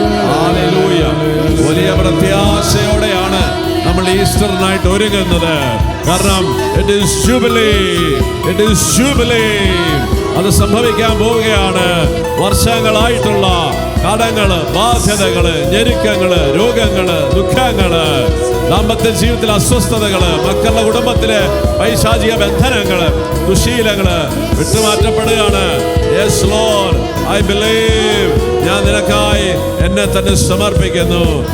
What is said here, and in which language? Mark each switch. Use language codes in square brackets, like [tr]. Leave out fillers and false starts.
[ml] Hallelujah. വലിയ പ്രത്യാശയോടെയാണ് നമ്മൾ ഈസ്റ്ററിനായിട്ട് ഒരുങ്ങുന്നത്. കാരണം [en] it is jubilee, it is jubilee. [ml] അത് സംഭവിക്കാൻ പോവുകയാണ്. വർഷങ്ങളായിട്ടുള്ള കടങ്ങള്, ബാധ്യതകള്, ഞെരുക്കങ്ങള്, രോഗങ്ങള്, ദുഃഖങ്ങള്, ദാമ്പത്യ ജീവിതത്തിലെ അസ്വസ്ഥതകള്, മക്കളുടെ കുടുംബത്തിലെ പൈശാചിക ബന്ധനങ്ങള്, ദുശീലങ്ങള് വിട്ടുമാറ്റപ്പെടുകയാണ്. [en] Yes Lord, I believe. [ml] ഞാൻ നിനക്കായി എന്നെ തന്നെ സമർപ്പിക്കുന്നു.